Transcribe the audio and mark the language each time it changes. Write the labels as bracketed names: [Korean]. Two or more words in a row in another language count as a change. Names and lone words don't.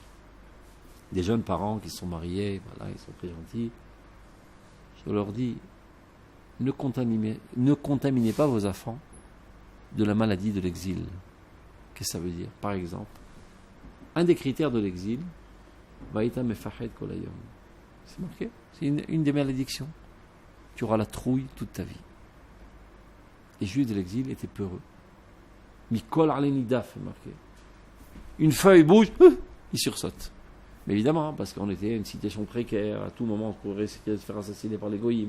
[French] Des jeunes parents qui se sont mariés, voilà, ils sont très gentils. Je leur dis, ne contaminez pas vos enfants de la maladie de l'exil. Qu'est-ce que ça veut dire? Par exemple, un des critères de l'exil, [Hebrew] והיית מפחד כל היום. [French] C'est marqué. C'est une des malédictions. Tu auras la trouille toute ta vie. Les Juifs de l'exil étaient peureux. [Hebrew] מקול עלה נדף [French] est marqué. Une feuille bouge, ils sursautent. Mais évidemment, parce qu'on était une situation précaire, à tout moment on pourrait se faire assassiner par les goïms.